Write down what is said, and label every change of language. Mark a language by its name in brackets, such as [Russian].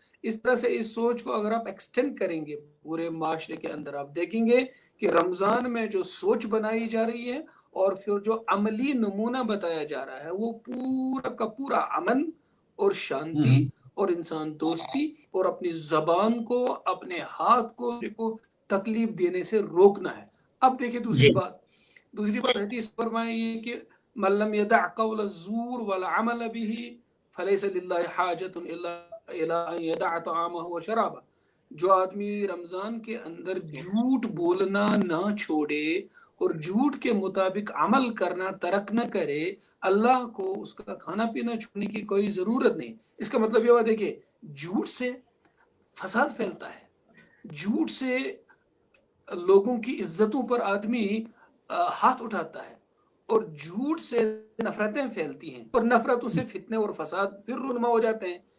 [Urdu] اس طرح سے اس سوچ کو اگر آپ ایکسٹینڈ کریں گے پورے معاشرے کے اندر، آپ دیکھیں گے کہ رمضان میں جو سوچ بنائی جا رہی ہے اور پھر جو عملی نمونہ بتایا جا رہا ہے وہ پورا کا پورا امن اور شانتی اور انسان دوستی اور اپنی زبان کو، اپنے ہاتھ کو تکلیف دینے سے روکنا ہے. اب دیکھیں دوسری بات حدیث فرمائی ہے کہ [Arabic] من لم يدع قول الزور والعمل به فليس لله حاجة الا ان يدع طعامه وشرابه. [Urdu] جو آدمی رمضان کے اندر جھوٹ بولنا نہ چھوڑے اور جھوٹ کے مطابق عمل کرنا ترک نہ کرے، اللہ کو اس کا کھانا پینا چھوڑنے کی کوئی ضرورت نہیں. اس کا مطلب یہ ہوا، دیکھیں جھوٹ سے فساد پھیلتا ہے، جھوٹ سے لوگوں کی عزتوں پر آدمی ہاتھ اٹھاتا ہے، اور جھوٹ سے نفرتیں پھیلتی ہیں اور نفرتوں سے فتنے اور فساد پھر رونما ہو جاتے ہیں.